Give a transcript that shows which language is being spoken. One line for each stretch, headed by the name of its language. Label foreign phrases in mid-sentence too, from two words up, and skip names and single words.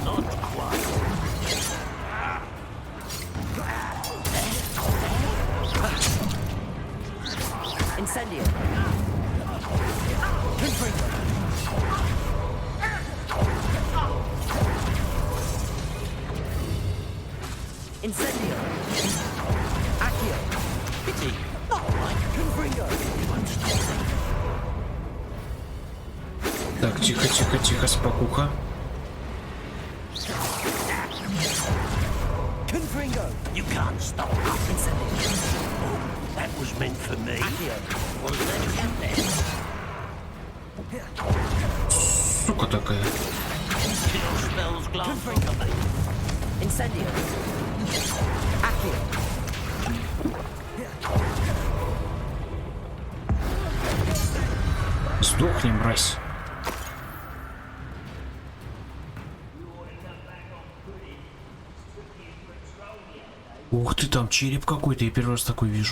English: Incendio. Incendio. Accio. Pity. Not like Confringo.
Russian: Так, тихо, тихо, тихо, спокуха.
English: Confringo. You can't stop. Incendio. That was meant for me. Was that
Russian: Сука такая.
English: Kill spells glance on me. Incendio. Accio.
Russian: Сдохни, мразь. Ух ты, там череп какой-то, я первый раз такой вижу.